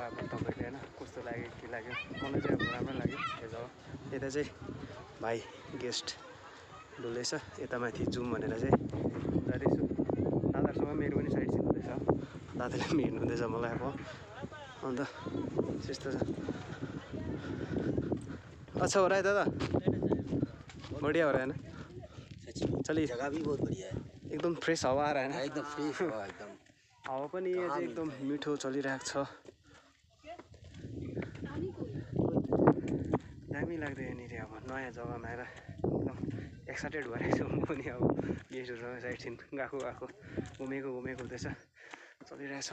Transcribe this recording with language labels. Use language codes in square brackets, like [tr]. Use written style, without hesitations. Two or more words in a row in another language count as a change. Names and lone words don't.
[ne] अब तपाईँले होइन कस्तो लाग्यो के लाग्यो, मलाई चाहिँ अब राम्रो लाग्यो यो जग्गा। यता चाहिँ भाइ गेस्ट डुल्दैछ, यता माथि जाउँ भनेर चाहिँ जाँदैछु। दादाहरूसँग मेरो पनि [en] side scene [ne] हुँदैछ, दादाले पनि हेर्नु हुँदैछ मलाई अब। अन्त त्यस्तो छ। [hi] अच्छा हो रहा है दादा? बढ़िया हो रहा है ना? चलिए, जगह भी बहुत बढ़िया है, एकदम फ्रेस हावा आ रहा है ना? एकदम फ्रेश हवा, एकदम [ne] हावा पनि यहाँ चाहिँ एकदम मिठो चलिरहेको छ। दामी लाग्दै यहाँनिर अब नयाँ जग्गामा आएर एकदम एक्साइटेड भइरहेको छु म पनि। अब गेस्टहरूसँग [en] side scene [ne] गएको घुमेको हुँदैछ, चलिरहेछ।